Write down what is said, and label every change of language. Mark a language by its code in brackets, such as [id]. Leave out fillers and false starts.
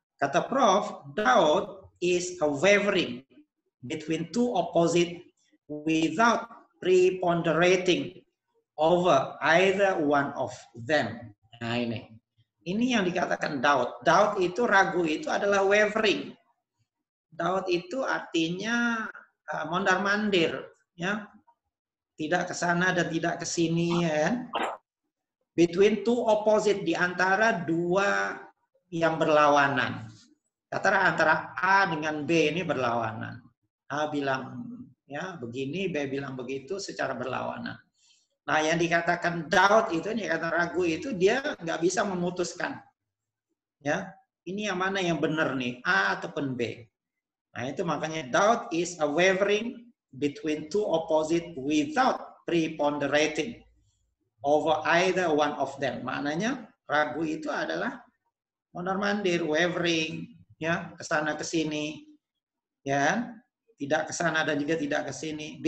[id] Kata Prof, [en] doubt is a wavering between two opposite without preponderating over either one of them. [id] Nah, ini yang dikatakan doubt. Doubt itu, ragu itu adalah wavering. Doubt itu artinya mondar-mandir, ya. Tidak ke sana dan tidak ke sini, ya. [en] Between two opposite, [id] di antara dua yang berlawanan. Kata antara A dengan B ini berlawanan. A bilang ya begini, B bilang begitu secara berlawanan. Nah, yang dikatakan doubt itu, yang dikatakan ragu itu, dia nggak bisa memutuskan. Ya, ini yang mana yang benar nih, A ataupun B. Nah, itu makanya [en] doubt is a wavering between two opposite without preponderating over either one of them. [id] Maknanya ragu itu adalah mondar-mandir, wavering, ya, ke sana ke sini, ya. Tidak ke sana dan juga tidak ke sini.